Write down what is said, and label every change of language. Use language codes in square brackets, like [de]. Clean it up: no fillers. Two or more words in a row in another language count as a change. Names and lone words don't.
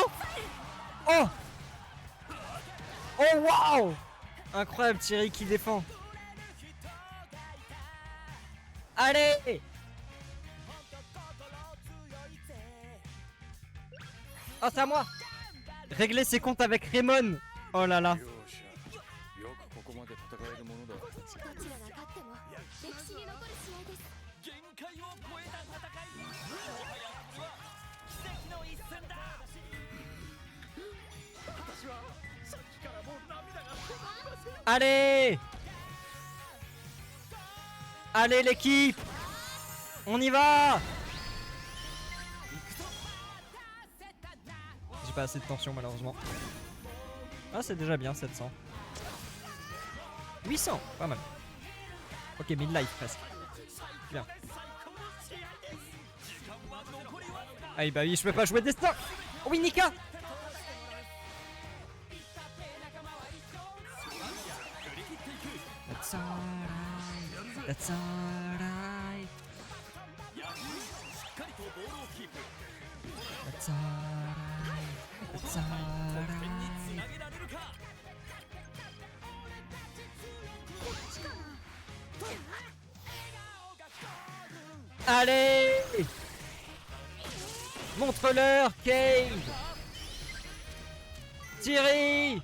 [fr] Oh! Oh, waouh! Incroyable, Thierry qui défend. Allez! Oh, c'est à moi! Régler ses comptes avec Raymond! Oh là là! [ja] よくここまで戦えるものだ。どちらが勝っても歴史に残る試合です。限界を超えた戦い。もはやこれは奇跡の一戦だ。私はさっきからもう涙が止まりません。 [fr] Allez! Allez l'équipe! On y va! J'ai pas assez de tension malheureusement. Ah c'est déjà bien 700. 800, pas mal. Ok, mid-life presque. Bien. Ah bah oui, je peux pas jouer Destin. Oui, [en] Nika. That's alright. That's alright. That's alright. That's alright. [fr] Allez! Montre-leur, Cave! Thierry!